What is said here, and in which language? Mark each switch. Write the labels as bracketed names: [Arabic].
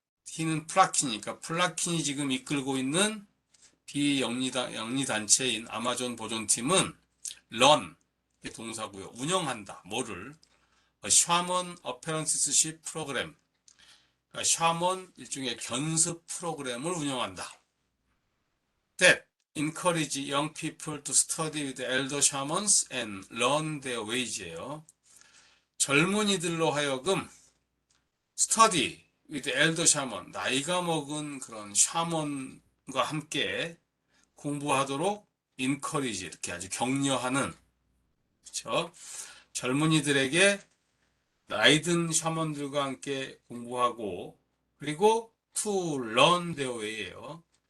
[Korean] He는 플라킨이니까 플라킨이 지금 이끌고 있는 비영리 단체인 아마존 보존팀은 run, 이게 동사고요. 운영한다. 뭐를? 샤먼 어페런티스십 프로그램. 그러니까 샤먼 일종의 견습 프로그램을 운영한다. [English] That encourage young people to study with elder shamans and learn their ways예요. [Korean] 젊은이들로 하여금 [English] study with elder shaman, [Korean] 나이가 먹은 그런 샤먼과 함께 공부하도록 encourage, 이렇게 아주 격려하는, 그렇죠? 젊은이들에게 나이든 샤먼들과 함께 공부하고, 그리고 [English] to learn their way예요.